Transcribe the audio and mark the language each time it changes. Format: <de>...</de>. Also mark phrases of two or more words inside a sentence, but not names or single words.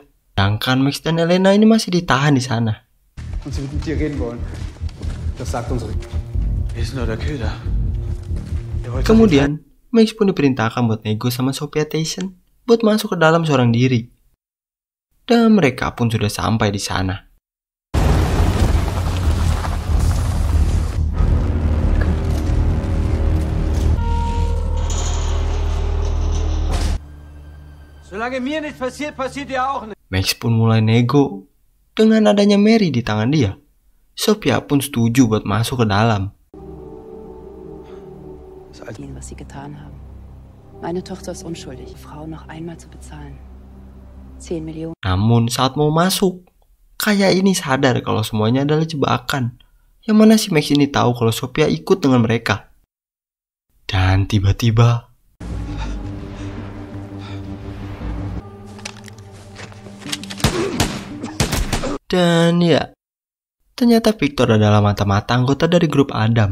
<id>Sedangkan Max dan Elena ini masih ditahan di sana. Kemudian, Max pun diperintahkan buat nego sama Sophia Tyson buat masuk ke dalam seorang diri. Dan mereka pun sudah sampai di sana.</id> <de>Solange mir nichts passiert, passiert dir auch nichts.</de> <id>Max pun mulai nego. Dengan adanya Mary di tangan dia, Sophia pun setuju buat masuk ke dalam.</id> <de>Was sie getan haben. Meine Tochter ist unschuldig. Die Frau noch einmal zu bezahlen. 10 Millionen.</de> <id>Namun saat mau masuk, Kaya ini sadar kalau semuanya adalah jebakan. Yang mana si Max ini tahu kalau Sophia ikut dengan mereka. Dan tiba-tiba dan ya, ternyata Victor adalah mata-mata anggota dari grup Adam.</id>